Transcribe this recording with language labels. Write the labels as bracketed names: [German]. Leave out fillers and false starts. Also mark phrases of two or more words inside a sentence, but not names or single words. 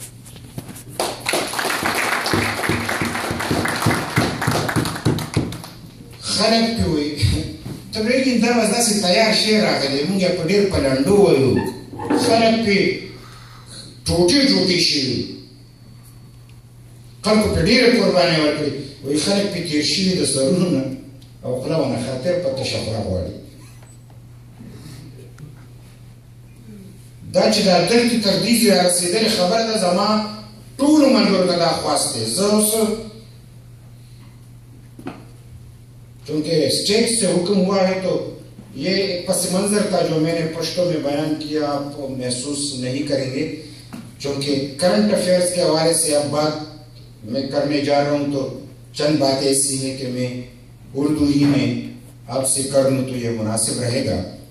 [Pashto] خلک پې وایي ته پرېږدي دا به داسې تیار شعر راغلی مونږ یې په ډېر په لنډو وایو خلک پې ټوټې ټوټې شوي خلکو پې ډېرې قربانۍ ورکړي وایي خلک پې تېر شوي د سرونو نه او خوله ونه خاطر په تشه خوله غواړي دا چې دا دلته تر دې ځای رارسېدلې خبره ده زما ټولو ملګرو ته دا خواست دی زه اوس [Urdu] چونکہ اسٹیٹ سے حکم ہوا ہے تو یہ پس منظر تھا جو میں نے پشتوں میں بیان کیا آپ محسوس نہیں کریں گے چونکہ [English] current affairs [Urdu] کے حوالے سے اب بات میں کرنے جا رہا ہوں تو چند باتیں ایسی ہیں کہ میں اردو ہی میں آپ سے کر لوں تو یہ مناسب رہے گا